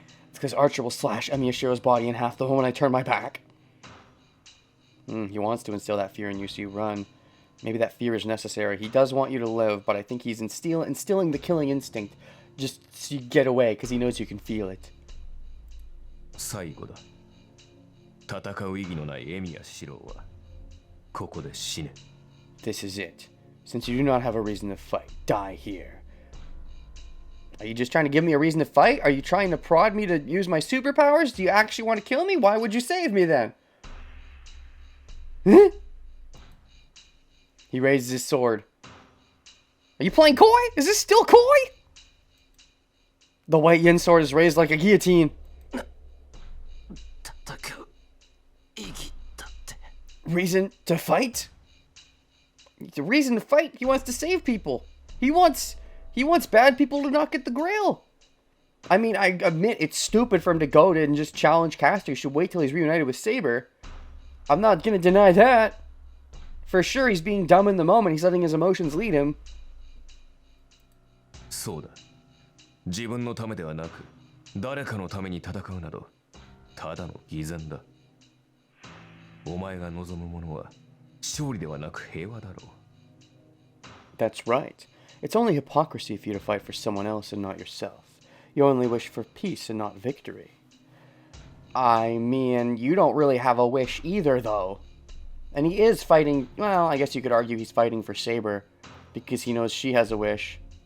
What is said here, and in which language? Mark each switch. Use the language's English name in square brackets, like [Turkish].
[English] It's because Archer will slash Emiya Shiro's body in half the moment I turn my back. He wants to instill that fear in you so you run. Maybe that fear is necessary. He does want you to live, but I think he's instilling the killing instinct just so you get away, because he knows you can feel it. [Japanese] 最後だ。戦う意義のないエミヤ四郎はここで死ね。 [English] This is it. Since you do not have a reason to fight, die here. Are you just trying to give me a reason to fight? Are you trying to prod me to use my superpowers? Do you actually want to kill me? Why would you save me then? Huh? He raises his sword. Are you playing coy? Is this still coy? The white yin sword is raised like a guillotine. [Japanese] 戦う意義だって。 [English] Reason to fight? The reason to fight? He wants to save people. He wants bad people to not get the Grail. I mean, I admit it's stupid for him to go to and just challenge Caster. He should wait till he's reunited with Saber. I'm not gonna deny that. For sure, he's being dumb in the moment. He's letting his emotions lead him. [Japanese] そうだ。自分のためではなく、誰かのために戦うなど、ただの偽善だ。お前が望むものは勝利ではなく平和だろう。 [English] That's right. It's only hypocrisy for you to fight for someone else and not yourself. You only wish for peace and not victory. I mean, you don't really have a wish either, though. And he is fighting, well, I guess you could argue he's fighting for Saber, because he knows she has a wish.